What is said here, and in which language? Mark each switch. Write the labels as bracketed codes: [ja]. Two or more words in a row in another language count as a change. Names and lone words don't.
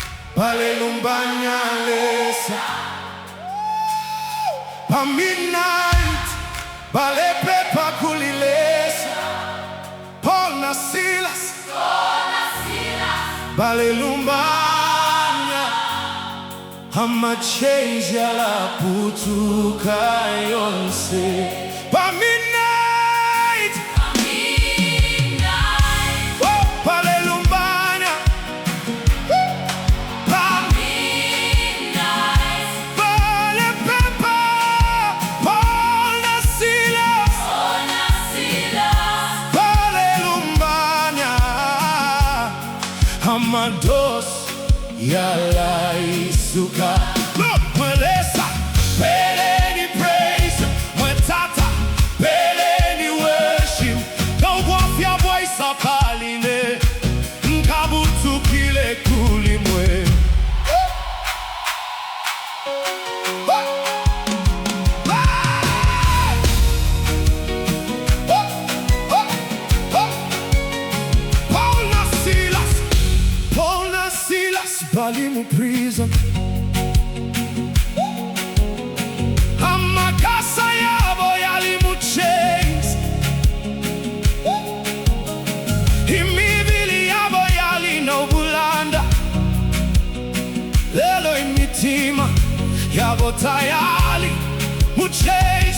[bem] Balelumbanya Lesa. Pa midnight, balepapa kuli Lesa. Paul and Silas, Balelumbanya. Chains Yalaputuka Yonse. Pa midnight, oh, Balelumbanya. Pa midnight, balepapa, Paul and Silas, Balelumbanya. Amados fyalisuka. Lesa, peleni praise, tata, peleni worship. [en] Don't walk your voice up, [bem] aline. Nkabutukile kuli mwe. Paul and Silas, balimu prison. Amakasa yabo yalimu chains. Imibili yabo yalina ubulanda. Lelo imitima yabo tayali mu chains.